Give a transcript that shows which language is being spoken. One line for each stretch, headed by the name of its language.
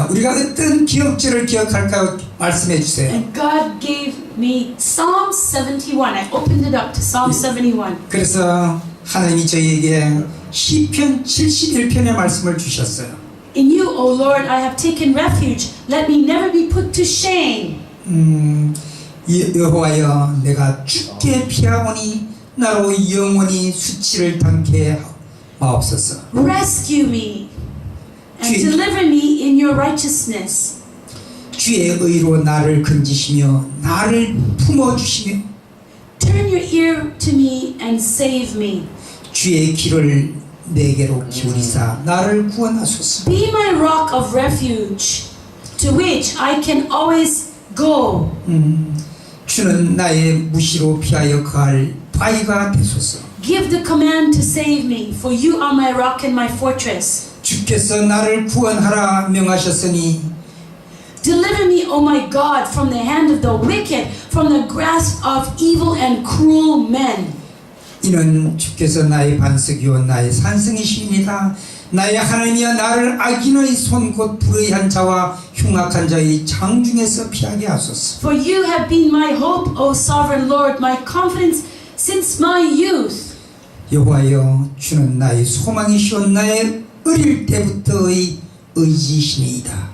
Korean: 우리가 어떤 기억절을 기억할까요? 말씀해 주세요.
English: And God gave me Psalm 71. I opened it up to Psalm 71.
Korean: 그래서 하나님이 저희에게 시편 71편의 말씀을 주셨어요.
English: In you, O Lord, I have taken refuge. Let me never be put to shame.
Korean: 여호와여 내가 주께 피하오니 나로 영원히 수치를 당케 하옵소서.
English: Rescue me and
Korean: 주-
English: deliver me in your righteousness.
Korean: 주의 의로 나를 건지시며 나를 품어주시며
English: Turn your ear to me and save me.
Korean: 주의 귀를 내게로 기울이사 나를 구원하소서.
English: Be my rock of refuge to which I can always go.
Korean: 주는 나의 무시로 피하여 거할 바위가 되소서.
English: Give the command to save me, for you are my rock and my fortress.
Korean: 주께서 나를 구원하라 명하셨으니
English: Deliver me, O my God, from the hand of the wicked, from the grasp of evil and cruel men.
Korean: 이는 주께서 나의 반석이요 나의 산성이십니다. 나의 하나님이여 나를 악인의 손 곧 불의한 자와 흉악한 자의 장중에서 피하게 하소서.
English: For you have been my hope, O sovereign Lord, my confidence since my youth.
Korean: 여호와여 주는 나의 소망이시오 나의 어릴 때부터의 의지시니이다.